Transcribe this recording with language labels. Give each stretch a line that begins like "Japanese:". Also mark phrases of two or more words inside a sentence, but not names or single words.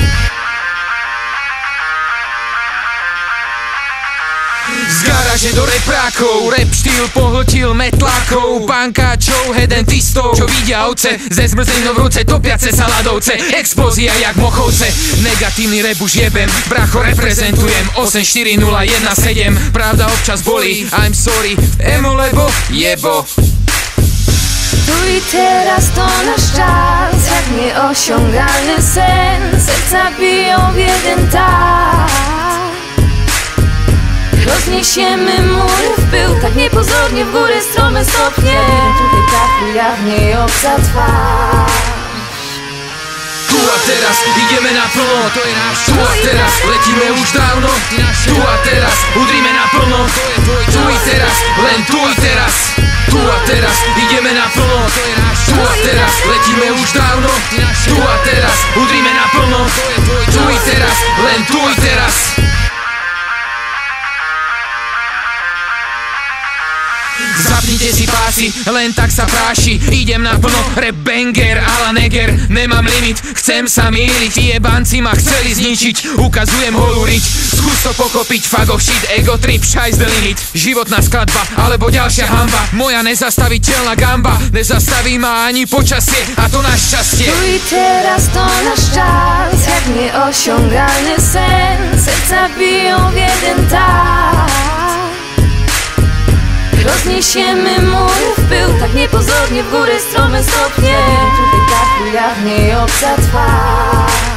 Slovak: Z garáže do reprákov, rap štýl pohltil metlákov, pankáčov, hedentistov, čo vidia ovce, ze zmrzlinou v ruce, topiace sa ľadovce, explózia jak mochovce. Negatívny rap už jebem, bracho reprezentujem 84017. Pravda občas bolí,
English: I'm sorry,
Slovak: emo lebo jebo.
Polish: Tu i teraz to nasz czas, jak nieosiągalny sen. Serca biją w jeden tak. Rozniesiemy mury w pył, tak niepozornie w górę strome stopnie. Tutaj ta chwila w niej obca twarz.
Slovak: Tu a teraz ideme naplno, to je náš čas. Tu a teraz letíme už dávno, tu a teraz udrime naplno,
Polish: tu i teraz,
Slovak: len
Polish: tu i teraz.
Slovak: Tu a teraz ideme naplno, to je náš čas. Tu a teraz letíme už dávno, tu a teraz udrime naplno,
Polish: tu i teraz,
Slovak: len
Polish: tu i teraz.
Slovak: Zapnite si pásy, len tak sa práši. Idem naplno,
English: rap banger,
Slovak: ala neger. Nemám limit, chcem sa míliť. Jebanci ma chceli zničiť, ukazujem holú riť. Skús to pochopiť,
English: fuck of shit, ego trip, scheiß the limit.
Slovak: Životná skladba, alebo ďalšia hamba. Moja nezastaviteľná gamba, nezastaví ma ani počasie, a to na šťastie.
Polish: Tu i teraz to nasz czas, jak nieosiągalny sen. Serca biją w jeden tak. Rozniesiemy mury w pył, tak niepozornie w górę strome stopnie. Tutaj ta chwila w niej obca twarz.